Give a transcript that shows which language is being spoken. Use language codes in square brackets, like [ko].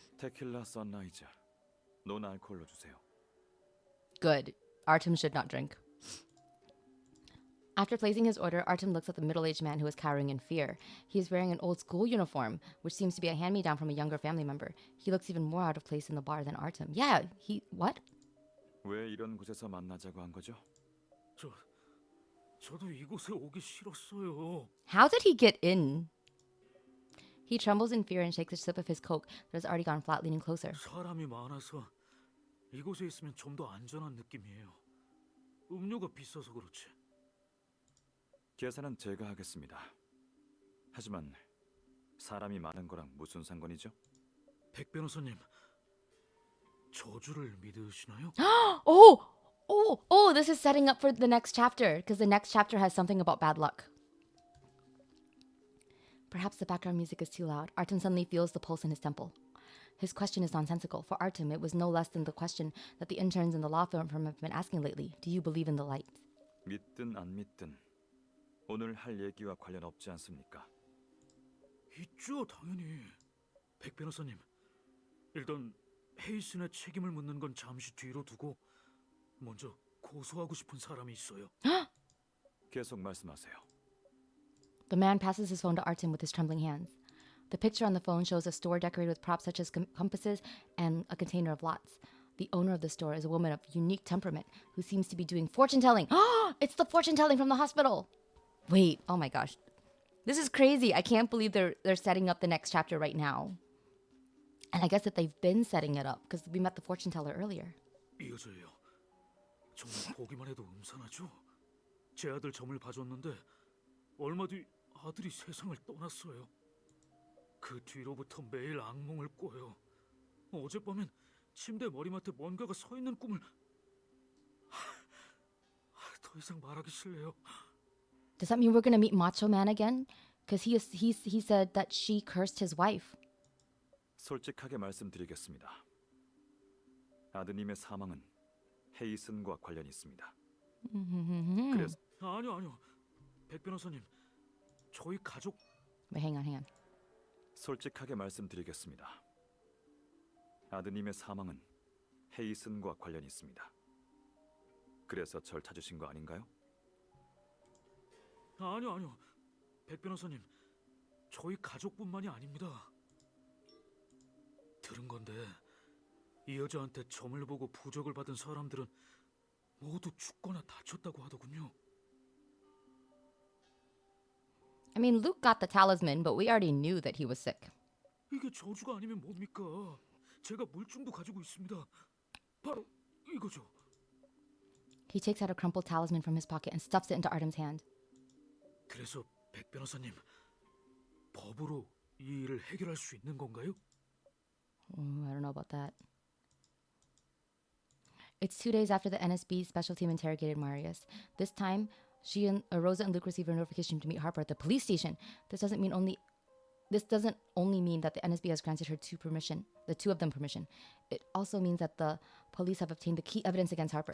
[ko] 테킬라 선라이즈. 논 알코올로 주세요. [en] Good. Artem should not drink. After placing his order, Artem looks at the middle-aged man who is cowering in fear. He is wearing an old school uniform, which seems to be a hand-me-down from a younger family member. He looks even more out of place in the bar than Artem. Yeah, what? [ko] 왜 이런 곳에서 만나자고 한 거죠? 저도 이곳에 오기 싫었어요. [en] How did he get in? He trembles in fear and shakes a sip of his coke that has already gone flat, leaning closer. [ko] 사람이 많아서 이곳에 있으면 좀 더 안전한 느낌이에요. 음료가 비싸서 그렇지. 계산은 제가 하겠습니다. 하지만 사람이 많은 거랑 무슨 상관이죠? 백 변호사님, 저주를 믿으시나요? [en] Oh, this is setting up for the next chapter, because the next chapter has something about bad luck. Perhaps the background music is too loud. Artem suddenly feels the pulse in his temple. His question is nonsensical. For Artem, it was no less than the question that the interns in the law firm have been asking lately. Do you believe in the light? [ko] 믿든 안 믿든 오늘 할 얘기와 관련 없지 않습니까? 있죠, 당연히. 백 변호사님, 일단 헤이슨의 책임을 묻는 건 잠시 뒤로 두고 먼저 고소하고 싶은 사람이 있어요. 계속 말씀하세요. [en] The man passes his phone to Artem with his trembling hands. The picture on the phone shows a store decorated with props such as compasses and a container of lots. The owner of the store is a woman of unique temperament who seems to be doing fortune telling. It's the fortune telling from the hospital. Wait, oh my gosh. This is crazy. I can't believe they're setting up the next chapter right now. And I guess that they've been setting it up because we met the fortune teller earlier. [ko] 이 여자예요. 정말 보기만 해도 음산하죠? 제 아들 점을 봐줬는데 얼마 뒤 아들이 세상을 떠났어요. 그 뒤로부터 매일 악몽을 꿔요. 어젯밤엔 침대 머리맡에 뭔가가 서 있는 꿈을... 더 이상 말하기 싫네요. [en] Does that mean we're gonna meet Macho Man again? Because he said that she cursed his wife. [ko] 솔직하게 말씀드리겠습니다. 아드님의 사망은 헤이슨과 관련이 있습니다. 그래서 아니요. 백 변호사님, 저희 가족... [en] Wait, hang on. [ko] 솔직하게 말씀드리겠습니다. 아드님의 사망은 헤이슨과 관련이 있습니다. 그래서 절 찾으신 거 아닌가요? 아니요. 백 변호사님, 저희 가족뿐만이 아닙니다. 들은 건데 이 여자한테 점을 보고 부적을 받은 사람들은 모두 죽거나 다쳤다고 하더군요. [en] I mean, Luke got the talisman, but we already knew that he was sick. [ko] 이게 저주가 아니면 뭡니까? 제가 물증도 가지고 있습니다. 바로 이거죠. He takes out a crumpled talisman from his pocket and stuffs it into Artem's hand. 그래서 백 변호사님, 법으로 이 일을 해결할 수 있는 건가요? [en] I don't know about that. It's 2 days after the NSB special team interrogated Marius. This time, Rosa and Luke receive a notification to meet Harper at the police station. This doesn't only mean that the NSB has granted her the two of them permission. It also means that the police have obtained the key evidence against Harper.